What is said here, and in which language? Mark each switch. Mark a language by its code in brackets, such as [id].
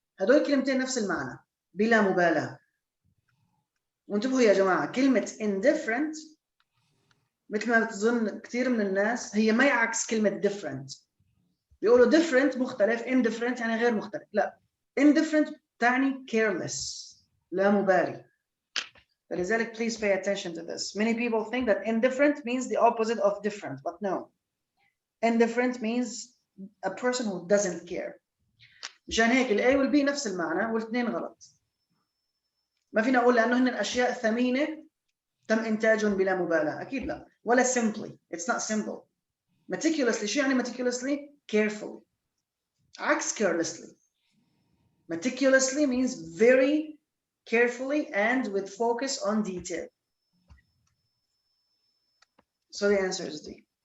[ar] هدول كلمتين نفس المعنى بلا مبالاة. وانتبهوا يا جماعة كلمة indifferent مثل ما بتظن كثير من الناس هي ما يعكس كلمة different. بيقولوا different مختلف indifferent يعني غير مختلف. لا indifferent تعني careless لا مبالي. فلذلك [en] please pay attention to this. Many people think that indifferent means the opposite of different, but no. Indifferent means a person who doesn't care. [ar] مشان هيك ال A وال B نفس المعنى والاثنين غلط. ما فينا أقول لأنه هن الأشياء ثمينة تم إنتاجهم بلا مبالاة. أكيد لا. ولا [en] simply. It's not simple. Meticulously. [ar] شو يعني meticulously? [en] Carefully. [ar] عكس [en] carelessly. Meticulously means very carefully and with focus on detail. So the answer is D.